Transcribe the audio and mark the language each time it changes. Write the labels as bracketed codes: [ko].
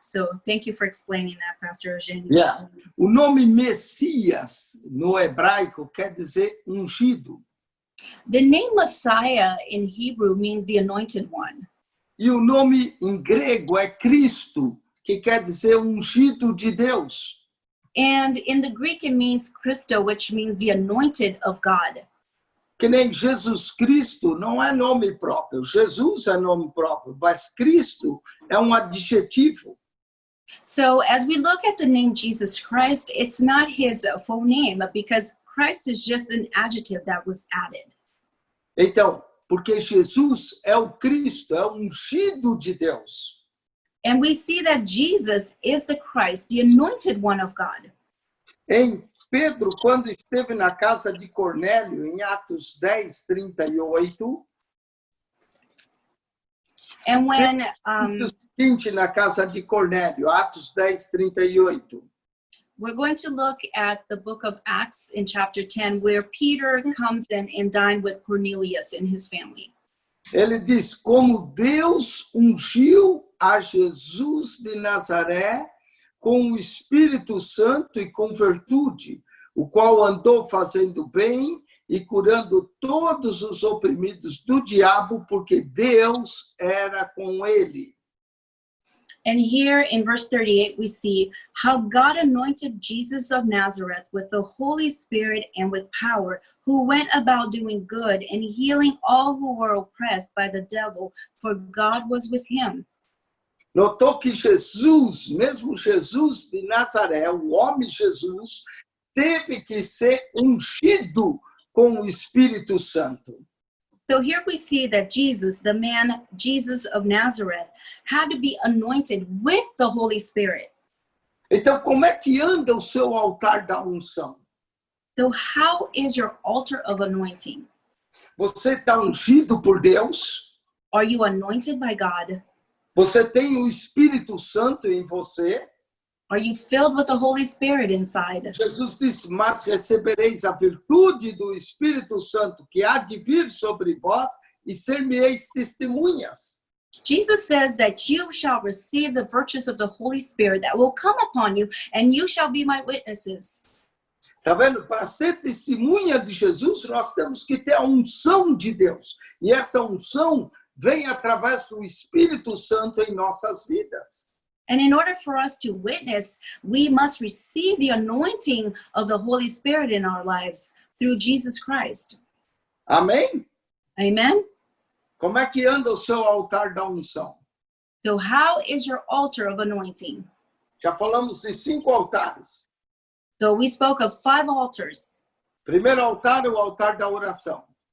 [en] So thank you for explaining that, Pastor Eugênio. Yeah. [pt] O nome Messias no hebraico quer dizer ungido. [en] The name Messiah in Hebrew means the anointed one. [pt] E o nome em grego é Cristo, que quer dizer ungido de Deus. [en] And in the Greek, it means Christo, which means the anointed of God. [pt] Que nem Jesus Cristo não é nome próprio. Jesus é nome próprio, mas Cristo é um adjetivo. [en] So as we look at the name Jesus Christ, it's not his full name, because Christ is just an adjective that was added. [pt] Então, porque Jesus é o Cristo, é o ungido de Deus. [en] And we see that Jesus is the Christ, the anointed one of God. [pt] Em Pedro, quando esteve na casa de Cornélio, em Atos 10, 38, [en] And when [pt] diz o seguinte na casa de Cornélio, Atos 10, 38. [en] we're going to look at the book of Acts in chapter 10, where Peter comes in and dined with Cornelius and his family. [pt] Ele diz, como Deus ungiu a Jesus de Nazaré com o Espírito Santo e com virtude, o qual andou fazendo bem e curando todos os oprimidos do diabo, porque Deus era com ele. [en] And here in verse 38, we see how God anointed Jesus of Nazareth with the Holy Spirit and with power, who went about doing good and healing all who were oppressed by the devil, for God was with him. [pt] Notou que Jesus, mesmo Jesus de Nazaré, o homem Jesus, teve que ser ungido com o Espírito Santo. [en] So here we see that Jesus, the man Jesus of Nazareth, had to be anointed with the Holy Spirit. [pt] Então, como é que anda o seu altar da unção? [en] So how is your altar of anointing? [pt] Você está ungido por Deus? [en] Are you anointed by God? [pt] Você tem o Espírito Santo em você? [en] Are you filled with the Holy Spirit inside? [pt] Jesus disse, mas recebereis a virtude do Espírito Santo que há de vir sobre vós e ser-me-eis testemunhas. [en] Jesus says that you shall receive the virtues of the Holy Spirit that will come upon you, and you shall be my witnesses. [pt] Tá vendo? Para ser testemunha de Jesus, nós temos que ter a unção de Deus. E essa unção vem através do Espírito Santo em nossas vidas. [en] And in order for us to witness, we must receive the anointing of the Holy Spirit in our lives through Jesus Christ. [pt] Amém? [en] Amen? [pt] Como é que anda o seu altar da unção? [en] So how is your altar of anointing? [pt] Já falamos de 5 altares. [en] So we spoke of 5 altars. [pt] Primeiro altar é o altar da oração.